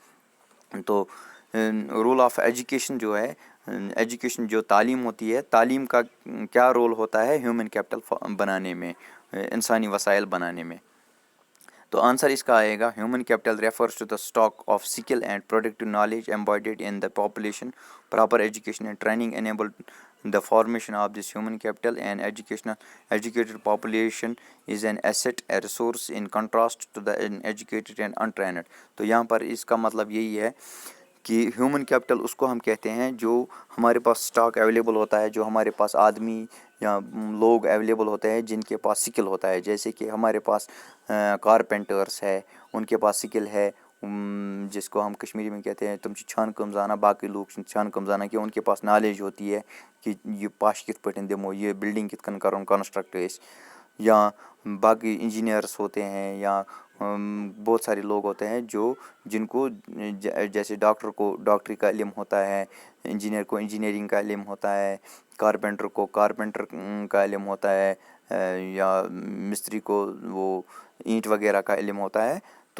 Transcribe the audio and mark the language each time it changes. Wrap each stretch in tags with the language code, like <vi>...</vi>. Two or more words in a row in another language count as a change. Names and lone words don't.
<ur>تو</ur> <en>role of education</en> <ur>جو ہے, ایجوکیشن جو تعلیم ہوتی ہے, تعلیم کا کیا رول ہوتا ہے</ur> <en>human capital</en> <ur>بنانے میں, انسانی وسائل بنانے میں. تو آنسر اس کا آئے گا,</ur> <en>human capital refers to the stock of skill and productive knowledge embodied in the population. proper education and training enable the formation of this human capital. And educated population is an asset, a resource in contrast to the uneducated and untrained.</en> <ur>تو یہاں پر اس کا مطلب یہی ہے کہ</ur> <en>human capital</en> <ur>اس کو ہم کہتے ہیں جو ہمارے پاس</ur> <en>stock available</en> <ur>ہوتا ہے, جو ہمارے پاس آدمی یا لوگ اویلیبل ہوتے ہیں جن کے پاس سکل ہوتا ہے. جیسے کہ ہمارے پاس کارپینٹرس ہے, ان کے پاس سکل ہے, جس کو ہم کشمیری میں کہتے ہیں</ur> <ks>تم چھان کم زانا,</ks> <ur>باقی لوگ چھان کم زانا, کہ ان کے پاس نالج ہوتی ہے کہ</ur> <ks>یہ پاش کت پٲٹھۍ دمو, یہ بلڈنگ کت کن کرو کنسٹرکٹ أسۍ.</ks> <ur>یا باقی انجینئرس ہوتے ہیں, یا بہت سارے لوگ ہوتے ہیں جن کو جیسے ڈاکٹر کو ڈاکٹری کا علم ہوتا ہے, انجینئر کو انجینئرنگ کا علم ہوتا ہے, کارپینٹر کو کارپینٹر کا علم ہوتا ہے, یا مستری کو وہ اینٹ وغیرہ کا علم ہوتا ہے.</ur>